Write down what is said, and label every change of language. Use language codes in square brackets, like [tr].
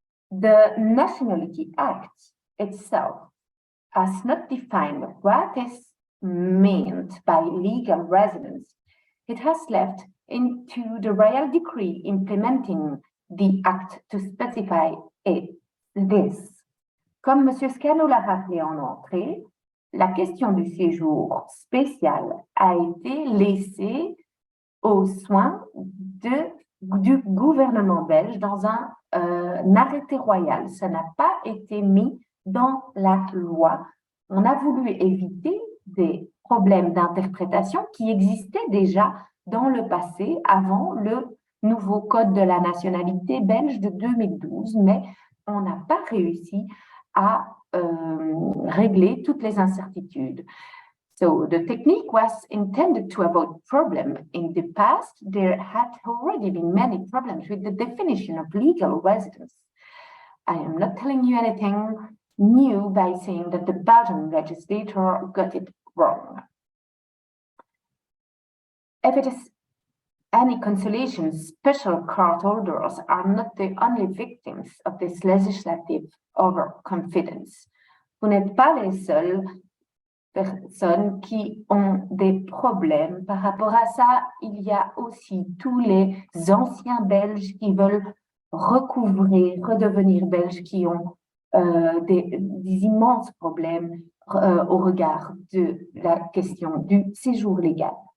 [en] The Nationality Act itself has not defined what is meant by legal residence. It has left into the Royal Decree implementing the Act to specify this. [fr] Comme M. Scano l'a rappelé en entrée, la question du séjour spécial a été laissée aux soins du gouvernement belge dans un un arrêté royal. Ça n'a pas été mis dans la loi. On a voulu éviter des problèmes d'interprétation qui existaient déjà dans le passé, avant le nouveau code de la nationalité belge de 2012, mais on n'a pas réussi à régler toutes les incertitudes. [en] So the technique was intended to avoid problems. In the past, there had already been many problems with the definition of legal residence. I am not telling you anything new by saying that the Belgian legislator got it wrong. If it is any consolation, special card holders are not the only victims of this legislative overconfidence. [fr] Vous n'êtes pas les seules personnes qui ont des problèmes par rapport à ça. Il y a aussi tous les anciens Belges qui veulent redevenir Belges, qui ont des immenses problèmes au regard de la question du séjour légal.